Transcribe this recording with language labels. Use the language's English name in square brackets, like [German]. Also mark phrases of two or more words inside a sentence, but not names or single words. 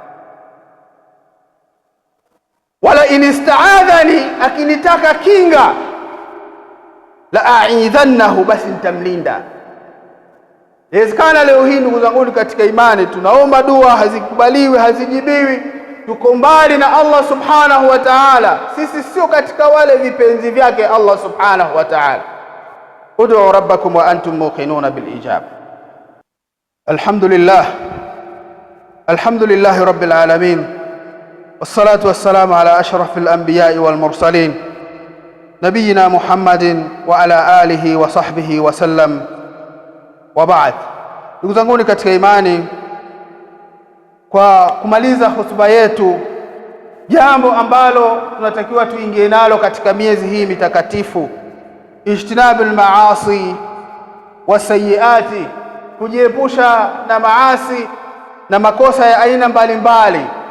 [Arabic] ولئن استعاذني, [Swahili] akinitaka kinga, [Arabic] لأعيذنه, [Swahili] basi nitamlinda. Inawezekana leo hii ndugu zangu katika imani tunaomba dua hazikubaliwi, hazijibiwi, tuko mbali na [Arabic] الله سبحانه وتعالى. [Swahili] Sisi sio katika wale vipenzi vyake [Arabic] الله سبحانه وتعالى. ادعوا ربكم وأنتم موقنون بالإجابة. الحمد لله رب العالمين، والصلاة والسلام على أشرف الأنبياء والمرسلين نبينا محمد وعلى آله وصحبه وسلم. وبعد, [Swahili] ndugu zangu katika imani, kwa kumaliza hotuba yetu, jambo ambalo tunatakiwa tuingie nalo katika miezi hii mitakatifu, [Arabic] اجتناب المعاصي والسيئات, [Swahili] kujiepusha na maasi na makosa ya aina mbalimbali.